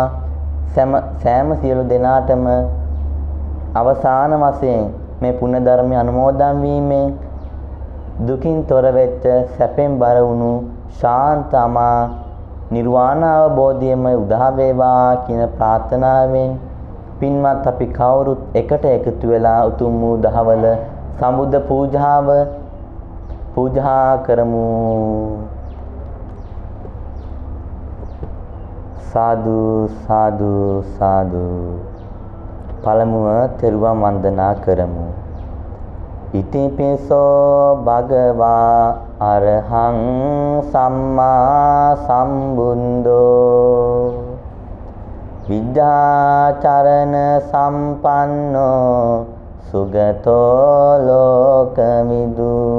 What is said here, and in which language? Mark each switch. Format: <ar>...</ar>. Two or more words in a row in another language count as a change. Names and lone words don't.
<si>සෑම සියලු දෙනාටම අවසාන වශයෙන් මේ පුණ්‍ය ධර්මය අනුමෝදන් වීමෙන් දුකින් තොර වෙච්ච සැපෙන් බර වුණු ශාන්තමා නිර්වාණ අවබෝධයම උදා වේවා කියන ප්‍රාර්ථනාවෙන් පින්වත් අපි කවුරුත් එකට එකතු වෙලා උතුම් වූ දහවල සම්බුද්ධ පූජා කරමු. සාදු සාදු සාදු. පළමුව තෙරුවන් වන්දනා කරමු.</si> <pi>ඉතිපිසෝ භගවා අරහං සම්මා සම්බුද්ධෝ විද්‍යාචරණ සම්පන්නෝ සුගතෝ ලෝකවිදු</pi>